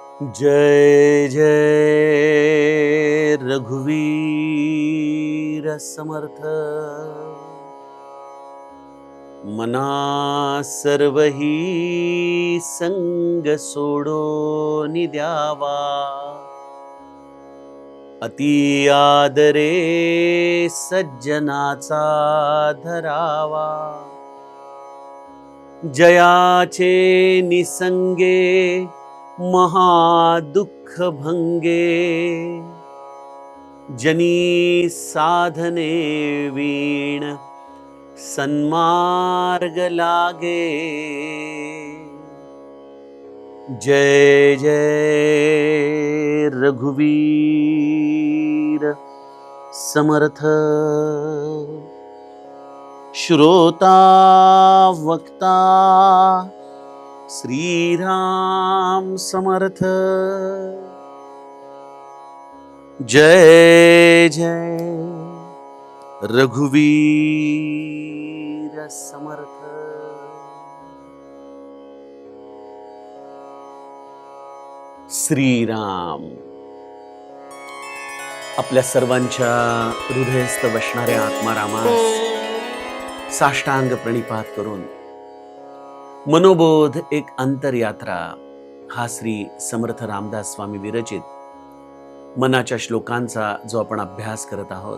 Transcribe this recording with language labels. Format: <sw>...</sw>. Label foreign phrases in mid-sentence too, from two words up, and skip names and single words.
<mr>जय जय रघुवीर समर्थ। मना सर्वही संग सोडून द्यावा, अति आदरे सज्जनाचा धरावा। जयाचे निसंगे महादुःख भंगे, जनी साधने वीण सन्मार्ग लागे। जय जय रघुवीर समर्थ। श्रोता वक्ता श्रीराम समर्थ। जय जय रघुवीर समर्थ। श्रीराम आपल्या सर्वांच्या हृदयस्थ बसणाऱ्या आत्मारामास साष्टांग प्रणिपात करून मनोबोध एक अंतरयात्रा हा श्री समर्थ रामदास स्वामी विरचित मनाच्या श्लोकांचा जो आपण अभ्यास करत आहोत।</mr>